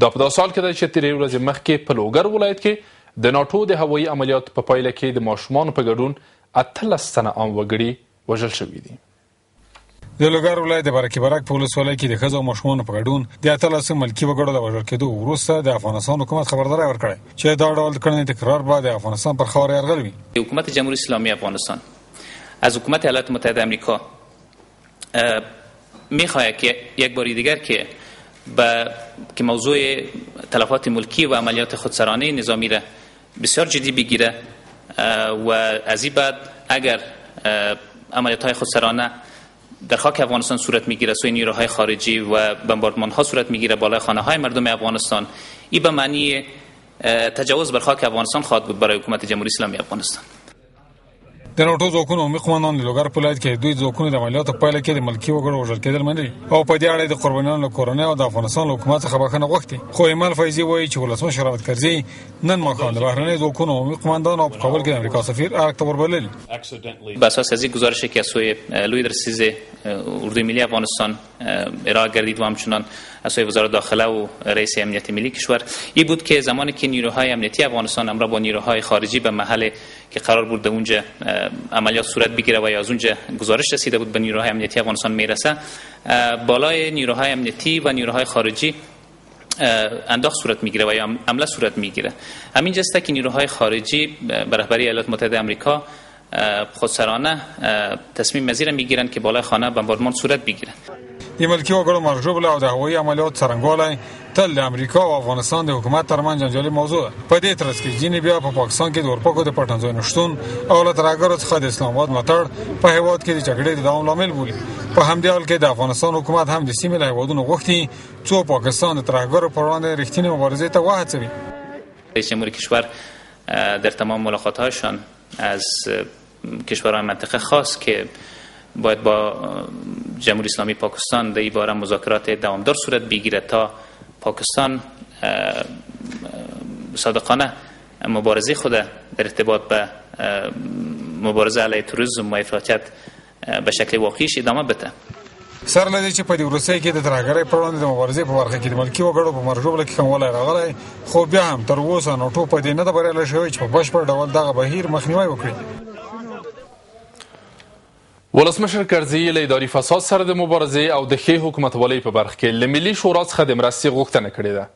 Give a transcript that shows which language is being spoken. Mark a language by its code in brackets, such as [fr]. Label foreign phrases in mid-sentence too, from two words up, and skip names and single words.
[ps] دا په داسې حال کې دی چې تېرې ورځې مخکې په لوګر ولایت کې د ناټو د هوایي عملیاتو په پایله کې د ماشومانو په ګډون 18 تنه عام وګړي وژل شوي دي. د لوګر ولایت د برکې برک په ولسوالۍ کې د ښځو او ماشومانو په ګډون د 18 ملکي وګړو د وژل کېدو وروسته د افغانستان حکومت خبرداری ورکړی چې دا ډول کړنې تکرار به د افغانستان پر خاور یرغل وي. [fa] حکومت جمهوری اسلامی افغانستان از حکومت ایالات متحده آمریکا می‌خواهد که یک بار دیگر که موضوع تلفات ملکی و عملیات خودسرانه نظامی را بسیار جدی بگیره و از این بعد اگر عملیات‌های خودسرانه در خاک افغانستان صورت میگیره سوی نیروهای خارجی و بمباردمان ها صورت میگیره بالای خانه های مردم افغانستان، این به معنی تجاوز بر خاک افغانستان خواهد بود برای حکومت جمهوری اسلامی افغانستان. [ps] د ناټو ځواکونو عمومي قوماندان د لوګر په ولایت کې دوی ځواکونه د عملیاتو په پایله کې د ملکي وګړو وژل کېدل منلي او په دې اړه د قربانیانو له کورنۍ او د افغانستان له حکومت څخه بخښنه غوښتې. خو ایمل فیضي وایي چې ولسمشر حامد کرزي نن ماښام د بهرنیو ځواکونو عمومي قوماندان او په کابل کې د امریکا سفیر ارګ ته وربللي. [fa] بر اساس از این گزارشی که از سوی لوی درسیز اردوی ملی افغانستان ارائه گردید و همچنان از سوی وزارت داخله و رئیس امنیت ملی کشور این بود که زمانی که نیروهای امنیتی افغانستان همراه با نیروهای خارجی به محل که قرار بود در اونجا عملیات صورت بگیره و یا از اونجا گزارش رسیده بود به نیروهای امنیتی افغانستان میرسه، بالای نیروهای امنیتی و نیروهای خارجی انداخت صورت میگیره و یا حمله صورت میگیره. همین جسته که نیروهای خارجی به رهبری ایالات متحده آمریکا خودسرانه تصمیم مزیر میگیرن که بالای خانه بمباردمان صورت بگیره. [ps] د ملکي وګړو مرجوب له او د هوایي عملیاتو څرنګوالی تل د امریکا او افغانستان د حکومت ترمنځ جنجالي موضوع ده. په دې ترڅ کې ځینې بیا په پاکستان کې د اورپکو د پټنځایونو شتون او له ترهګرو څخه د اسلام آباد ملاتړ په هېواد کې د جګړې د دوام لامل بولي. په همدې حال کې د افغانستان حکومت هم د سیمې له هېوادونو غوښتي څو پاکستان د ترهګرو پر وړاندې رښتینې مبارزې ته وهڅوي. [fa] رئیس جمهور کشور در تمام ملاقات‌هایشان از کشورهای منطقه خواست که باید با جمهوری اسلامی پاکستان در این باره مذاکرات دوامدار صورت بگیرد تا پاکستان صادقانه مبارزه خود در ارتباط به مبارزه علیه تروریسم و افراطیت به شکل واقعیش ادامه بده. [ps] سر لدی چې په دې وروستۍ کې د ترهګرۍ پر وړاندې د مبارزې په برخه کې د ملکي وګړو په مرجوب کې کموالی راغلی، خو بیا هم تر اوسه ناټو په دې نه ده بریالی شوی چې په بشپړ ډول دغه بهیر مخنیوی وکړي. ولسمشر کرزي له اداري فساد سره د مبارزې او د ښې حکومتولۍ په برخه کې له ملي شورا څخه د مرستې غوښتنه کړې ده.